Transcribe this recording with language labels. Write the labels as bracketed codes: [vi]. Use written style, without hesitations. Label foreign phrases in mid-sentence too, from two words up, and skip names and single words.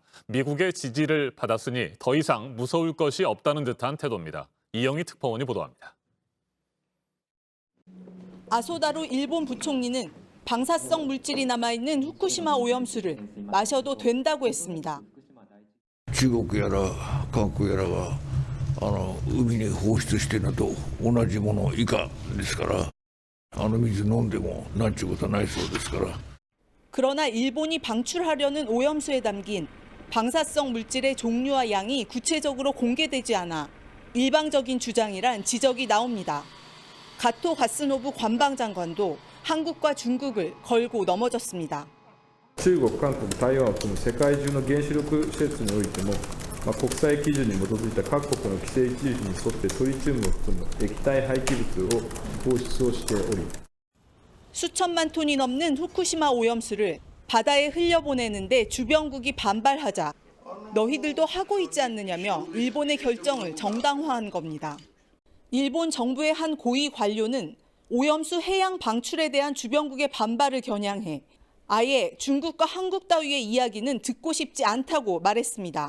[ko] 미국의 지지를 받았으니 더 이상 무서울 것이 없다는 듯한 태도입니다. 이영희 특파원이 보도합니다. 아소다루 일본 부총리는 방사성 물질이 남아있는 후쿠시마 오염수를 마셔도 된다고 했습니다. [ja] 중국やら韓国やらが海に放出してるのと同じもの以下ですから、水飲んでもなんちゅうことはないそうですから。 [ko] 그러나 일본이 방출하려는 오염수에 담긴 방사성 물질의 종류와 양이 구체적으로 공개되지 않아 일방적인 주장이란 지적이 나옵니다. 가토 가스노부 관방장관도 한국과 중국을 걸고 넘어졌습니다. [ja] 中国、韓国、台湾を含む世界中の原子力施設においても、国際基準に基づいた各国の規制基準に沿ってトリチウムを含む液体廃棄物を放出をしており [ko] 수천만 톤이 넘는 후쿠시마 오염수를 바다에 흘려보내는데 주변국이 반발하자 너희들도 하고 있지 않느냐며 일본의 결정을 정당화한 겁니다. 일본 정부의 한 고위 관료는 오염수 해양 방출에 대한 주변국의 반발을 겨냥해 아예 중국과 한국 따위의 이야기는 듣고 싶지 않다고 말했습니다.